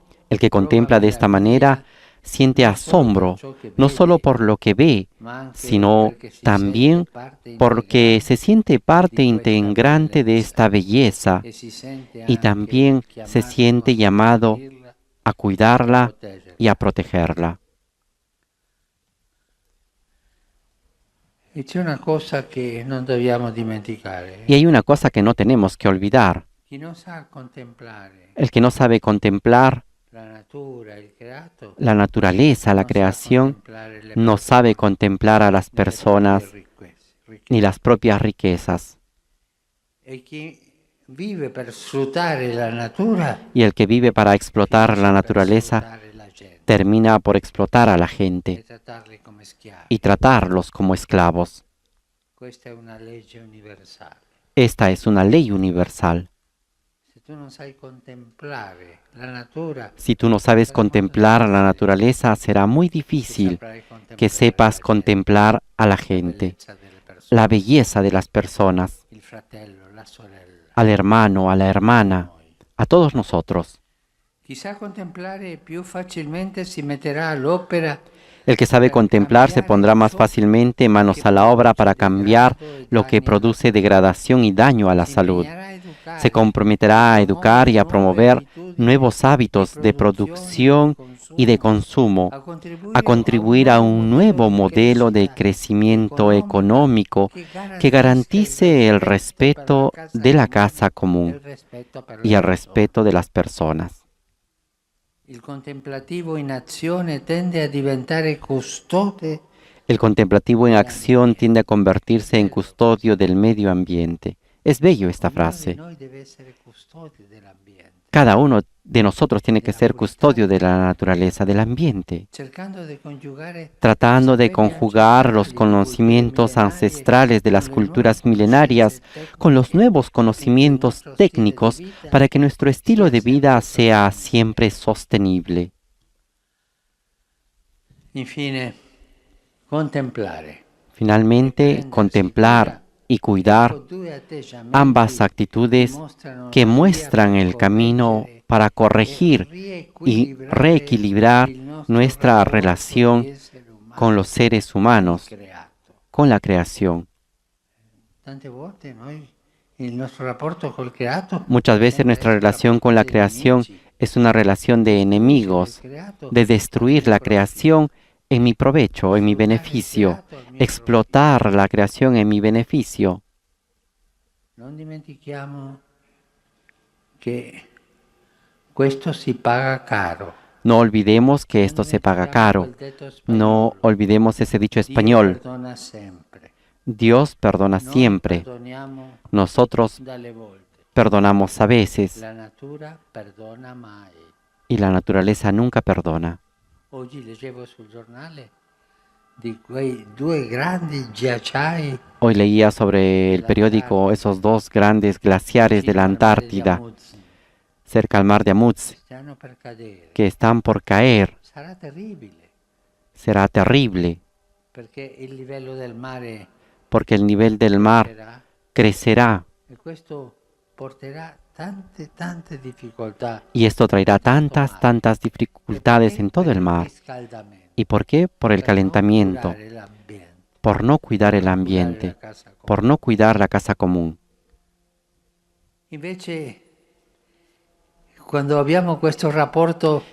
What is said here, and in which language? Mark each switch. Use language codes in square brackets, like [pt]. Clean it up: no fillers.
[es] El que contempla de esta manera siente asombro, no solo por lo que ve, sino también porque se siente parte integrante de esta belleza y también se siente llamado a cuidarla y a protegerla. [it] E c'è una cosa che non dobbiamo dimenticare. [es] Y hay una cosa que no tenemos que olvidar. [it] Chi non sa contemplare [es] El que no sabe contemplar [it] la natura, il creato, [es] la naturaleza, la creación, no sabe contemplar a las personas ni las propias riquezas. [it] E chi vive per sfruttare la natura [es] Y el que vive para explotar la naturaleza termina por explotar a la gente [it] trattarli come schiavi. [es] y tratarlos como esclavos. [it] Questa è una legge universale. [es] Esta es una ley universal. [it] Se tu non sai contemplare la natura, [es] Si tú no sabes contemplar a la naturaleza, será muy difícil que sepas contemplar a la gente, la belleza de las personas, [it] il fratello, la sorella. [es] al hermano, a la hermana, a todos nosotros. [it] Chi sa contemplare più facilmente si metterà all'opera. [es] El que sabe contemplar se pondrá más fácilmente manos a la obra para cambiar lo que produce degradación y daño a la salud. Se comprometerá a educar y a promover nuevos hábitos de producción y de consumo, a contribuir a un nuevo modelo de crecimiento económico que garantice el respeto de la casa común y el respeto de las personas. [it] Il contemplativo in azione tende a diventare custode [es] El contemplativo en acción tiende a convertirse en custodio del medio ambiente. Es bello esta frase. [it] noi deve essere custode dell'ambiente, [es] Cada uno de nosotros tiene que ser custodio de la naturaleza, del ambiente, [it] cercando di coniugare [es] tratando de conjugar los conocimientos ancestrales de las culturas milenarias con los nuevos conocimientos técnicos para que nuestro estilo de vida sea siempre sostenible. [it] infine contemplare. [es] Finalmente, contemplar y cuidar ambas actitudes que muestran el camino para corregir y reequilibrar nuestra relación con los seres humanos, con la creación. [it] Tante volte noi il nostro rapporto col creato [es] Muchas veces nuestra relación con la creación es una relación de enemigos, de destruir la creación en mi provecho, en mi beneficio, explotar la creación en mi beneficio. [it] Non dimentichiamo che questo si paga caro. [es] No olvidemos que esto se paga caro. No olvidemos ese dicho español. [it] Perdona sempre. [es] Dios perdona [it] Noi [es] siempre. [it] perdoniamo [es] Nosotros [it] dalle volte. [es] perdonamos a veces [it] La natura perdona mai. [es] y la naturaleza nunca perdona. [it] Oggi leggevo sul giornale di quei due grandi ghiacciai [es] Hoy leía sobre el periódico esos dos grandes glaciares de la Antártida, cerca al mar de Amundsen, [it] stanno per cadere. [es] que están por caer. [it] Sarà terribile [es] Será terrible, [it] perché il livello del mare [es] porque el nivel del mar [it] era [es] crecerá [it] e questo porterà tante difficoltà. [es] y esto traerá tantas dificultades en todo el mar. ¿Y por qué? Por el calentamiento, por no cuidar el ambiente, por no cuidar la casa común. [it] Invece, quando abbiamo questo rapporto